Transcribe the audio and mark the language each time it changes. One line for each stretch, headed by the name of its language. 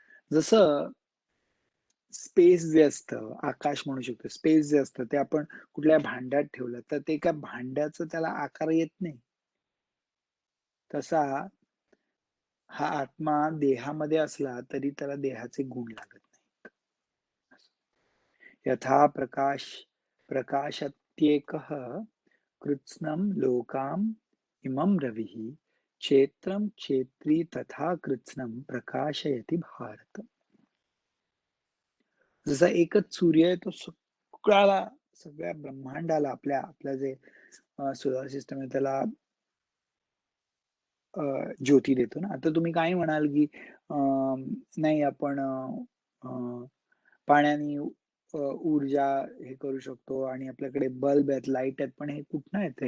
Marathi: जसं स्पेस जे असतं, आकाश म्हणू शकतो. स्पेस जे असतं ते आपण कुठल्या भांड्यात ठेवलं तर ते एका भांड्याचा त्याला आकार येत नाही. तसा हा आत्मा देहामध्ये असला तरी त्याला देहाचे गुण लागत नाहीत.
Sanskrit: यथा प्रकाशत्येकः कृत्स्नं लोकाम् इमं रविः क्षेत्रं क्षेत्री तथा कृत्स्नं प्रकाशयति भारत.
Marathi: जसा एकच सूर्य आहे तो सगळ्या ब्रह्मांडाला आपल्या जे सोलर सिस्टम आहे त्याला ज्योती देतो ना. आता तुम्ही काय म्हणाल, की नाही आपण पाण्याने ऊर्जा हे करू शकतो आणि आपल्याकडे बल्ब आहेत, लाईट आहेत, पण हे कुठनं येतंय?